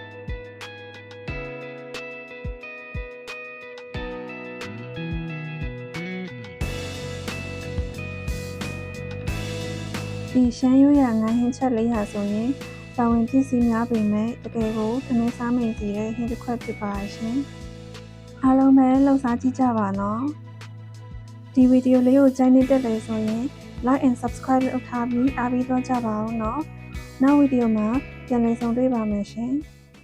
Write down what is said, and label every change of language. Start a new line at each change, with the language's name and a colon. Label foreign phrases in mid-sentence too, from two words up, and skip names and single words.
Burmese: ဒီရှမ်းရိုးရငါးဟင်းချက်လေးဟာဆိုရင်ပါဝင်ပစ္စ ည်းများပေမဲ့တကယ်ကိုထမင်းစားမိစီတဲ့ဟင်းတစ်ခွက်ဖြစ်ပါရှင်။အားလုံးပဲလှုပ်ရှားကြည့်ကြပါနော်။ဒီဗီဒီယိုလေးကိုကြိုက်နေတတ်တယ်ဆိုရင်
English: like and subscribe
Burmese: လုပ်ထားပြီးအားပေးသွားကြပါဦးနော်။နောက်ဗီဒီယိုမှာပြန်လည်ဆုံတွေ့ပါမယ်ရှင်။